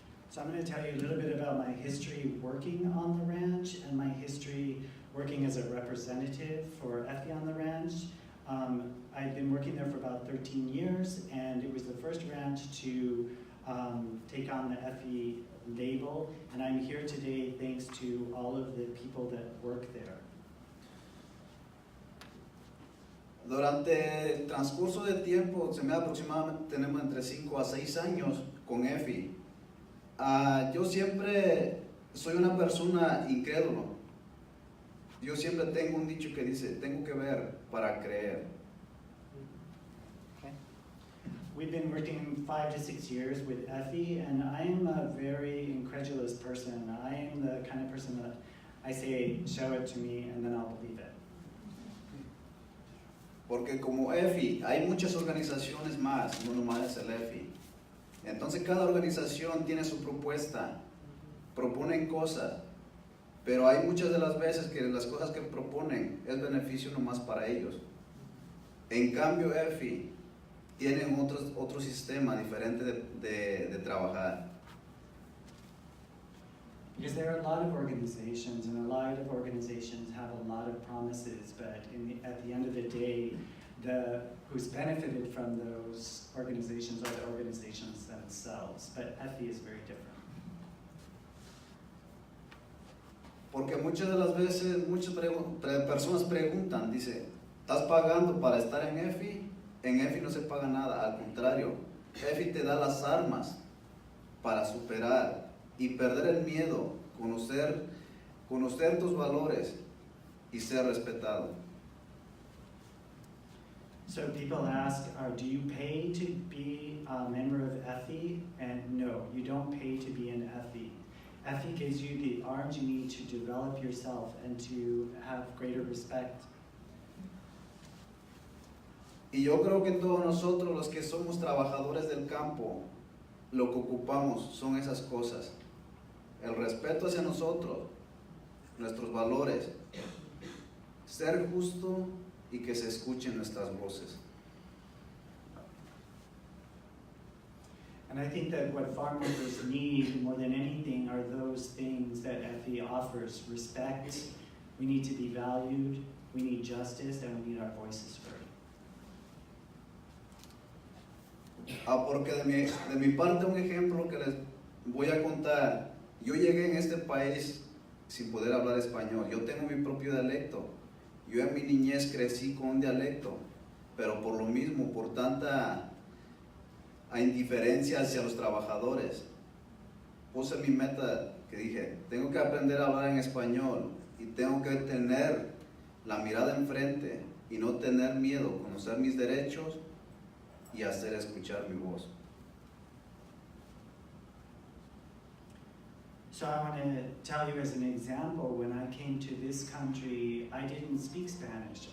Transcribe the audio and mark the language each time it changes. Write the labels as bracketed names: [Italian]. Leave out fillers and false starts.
[English] So I'm going to tell you a little bit about my history working on the ranch and my history working as a representative for EFI on the ranch. I've been working there for about 13 years, and it was the first ranch to take on the EFI label, and I'm here today thanks to all of the people that work there. [Spanish] Durante el transcurso del tiempo, se me da aproximadamente, tenemos entre 5 a 6 años con EFI. Yo siempre soy una persona incrédulo. Yo siempre tengo un dicho que dice, tengo que ver para creer. [English] Okay. We've been working 5 to 6 years with EFI, and I'm a very incredulous person. I am the kind of person that I say, show it to me, and then I'll believe it. [Spanish] Porque como EFI, hay muchas organizaciones más, no nomás es el EFI. Entonces cada organización tiene su propuesta, proponen cosas, pero hay muchas de las veces que las cosas que proponen es beneficio nomás para ellos. En cambio EFI tienen otro sistema diferente de trabajar. [English] Because there are a lot of organizations, and a lot of organizations have a lot of promises, but at the end of the day, who's benefited from those organizations are the organizations themselves. But EFI is very different. [Spanish] Porque muchas de las veces, muchas personas preguntan, dice, ¿estás pagando para estar en EFI? En EFI no se paga nada, al contrario, EFI te da las armas para superar y perder el miedo, conocer tus valores y ser respetado. [English] So people ask, do you pay to be a member of EFI? And no, you don't pay to be in EFI. EFI gives you the arms you need to develop yourself and to have greater respect. [Spanish] Y yo creo que todos nosotros los que somos trabajadores del campo, lo que ocupamos son esas cosas. El respeto hacia nosotros, nuestros valores, ser justo y que se escuchen nuestras voces. [English] And I think that what farm workers need more than anything are those things that EFI offers. Respect, we need to be valued, we need justice, and we need our voices heard. [Spanish] Porque de mi parte un ejemplo que les voy a contar. Yo llegué en este país sin poder hablar español. Yo tengo mi propio dialecto. Yo en mi niñez crecí con un dialecto, pero por lo mismo, por tanta indiferencia hacia los trabajadores, puse mi meta que dije, tengo que aprender a hablar en español y tengo que tener la mirada enfrente y no tener miedo, conocer mis derechos y hacer escuchar mi voz. [English] So I want to tell you as an example, when I came to this country, I didn't speak Spanish.